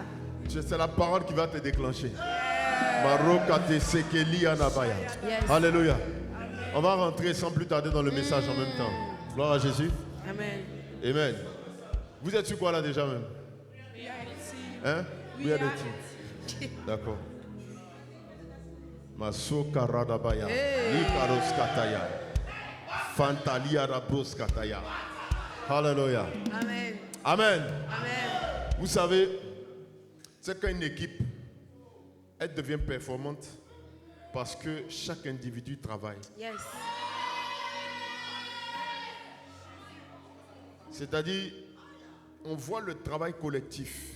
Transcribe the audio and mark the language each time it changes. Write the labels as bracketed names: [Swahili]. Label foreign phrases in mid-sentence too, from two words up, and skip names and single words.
[French] C'est la parole qui va te déclencher. Marokate sekeli anabaya. [English] Yes. [French] Alléluia. On va rentrer sans plus tarder dans le message en même temps. Gloire à Jésus. Amen. Amen. Vous êtes sur quoi là déjà même? Hein? [English] We are the team. [French] D'accord. Masoka radabaya. Likaros kataya. Fantalia rabros kataya. Alléluia. Amen. Amen. Amen. Vous savez, c'est qu'une équipe, elle devient performante parce que chaque individu travaille. [English] Yes. [French] C'est-à-dire, on voit le travail collectif.